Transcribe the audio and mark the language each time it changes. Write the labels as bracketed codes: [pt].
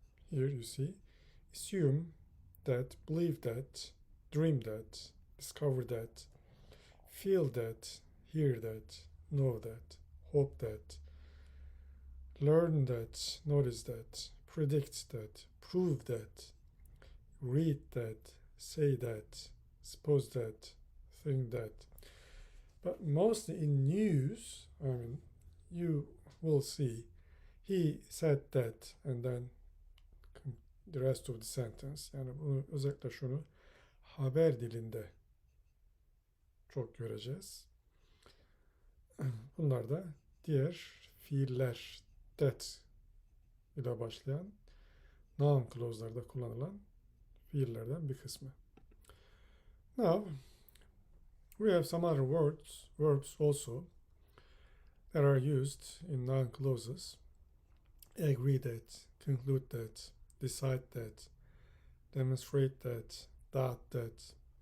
[en] Here you see assume that, believe that, dream that, discover that, feel that, hear that, know that, hope that, learn that, notice that, predict that, prove that, read that, say that, suppose that, think that. But mostly in news, you will see he said that and then the rest of the sentence. [tr] Yani bunu özellikle şunu haber dilinde çok göreceğiz. Bunlar da diğer fiiller that ile başlayan noun clause'larda kullanılan fiillerden bir kısmı. [en] Now, we have some other verbs also that are used in noun clauses. Agree that, conclude that, decide that, demonstrate that, doubt that,